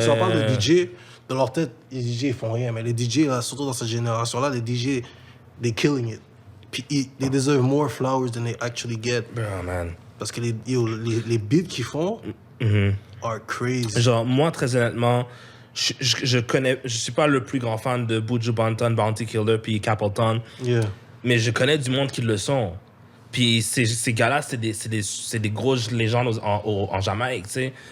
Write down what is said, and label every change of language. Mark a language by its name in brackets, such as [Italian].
[French] Tu leur parles de DJ, dans leur tête, les DJ, ils font rien. Mais les DJ, là, surtout dans cette génération-là, les DJ, [English] they're killing it. Puis, they deserve more flowers than they actually get. Bro, man. [French] Parce que les beats qu'ils font [English] are crazy. [French] Genre, moi, très honnêtement, je suis pas le plus grand fan de Buju Banton, Bounty Killer, puis Capleton. [English] Yeah. [French] Mais je connais du monde qui le sont. Puis ces gars-là, c'est des grosses légendes en Jamaïque, tu sais.